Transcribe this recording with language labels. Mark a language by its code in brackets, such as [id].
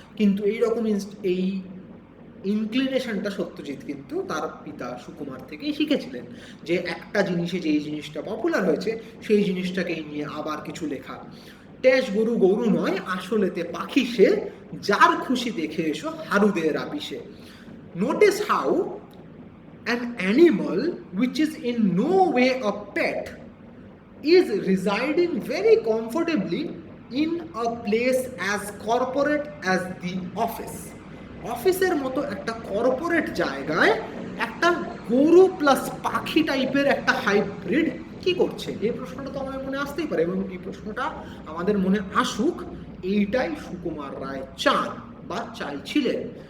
[bn] কিন্তু এইরকম এই ইনক্লিনেশনটা সত্যজিৎ কিন্তু তার পিতা সুকুমার থেকেই শিখেছিলেন, যে একটা জিনিসে যেই জিনিসটা পপুলার হয়েছে সেই জিনিসটাকেই নিয়ে আবার কিছু লেখা। ট্যাশ গরু গরু নয়, আসলেতে পাখি সে, যার খুশি দেখে এসো হারুদের আপিসে। [en] Notice how an animal which is in no way a pet is residing very comfortably in a place as corporate as the office. [bn] অফিসের মতো একটা কর্পোরেট জায়গায় একটা গরু প্লাস পাখি টাইপের একটা হাইব্রিড কি করছে? এই প্রশ্নটা তো আমাদের মনে আসতেই পারে, এবং এই প্রশ্নটা আমাদের মনে আসুক, এইটাই সুকুমার রায় চান বা চাইছিলেন।